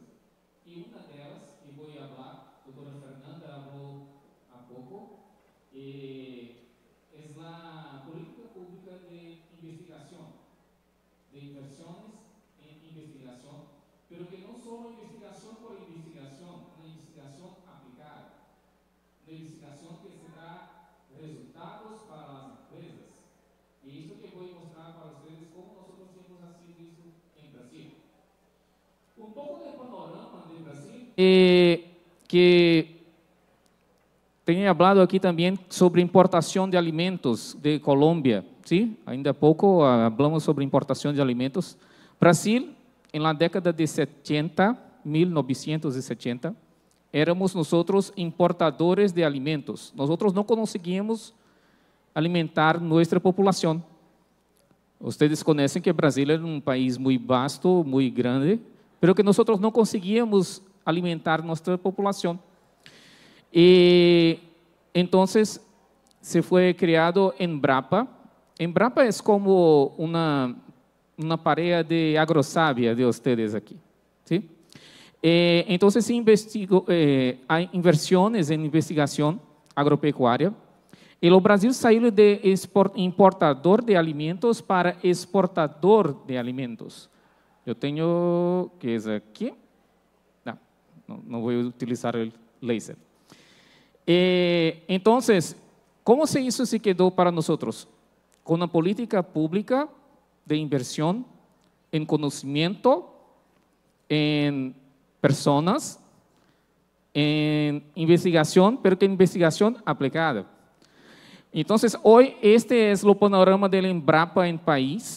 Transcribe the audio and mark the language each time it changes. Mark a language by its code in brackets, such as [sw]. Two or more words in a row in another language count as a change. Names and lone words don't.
[es] Y una de ellas que voy a hablar, doctora Fernanda habló a poco, es la política pública de investigación, de inversiones en investigación, pero que no solo investigación por investigación, una investigación aplicada, una investigación que se da resultados para las empresas. Y esto que voy a mostrar para ustedes cómo nosotros hemos haciendo esto en Brasil. Un poco de panorama de Brasil, que tenho hablado [pt] aqui também [es] sobre [pt] importação de alimentos [es] de Colômbia, ¿sí? [pt] Ainda há pouco hablamos sobre importação de alimentos. Brasil, na década de 70, 1970, éramos nosotros importadores de alimentos. Nosotros não conseguíamos alimentar nossa população. Ustedes conhecem que Brasil é um país muito vasto, muito grande, [es] pero que nosotros [pt] não conseguíamos alimentar nossa população. [es] Y entonces se fue creado Embrapa. Embrapa es como una pareja de agrosavia de ustedes aquí, ¿sí? Entonces se investigó, hay inversiones en investigación agropecuaria. Y el Brasil salió de importador de alimentos para exportador de alimentos. [pt] Eu tenho, que é aqui, não vou utilizar o laser. Então, como isso se quedou para nós? Com uma [es] política pública de inversión en conocimiento, en personas, en investigación, pero que investigación aplicada. Entonces, hoy este es el panorama del Embrapa en país.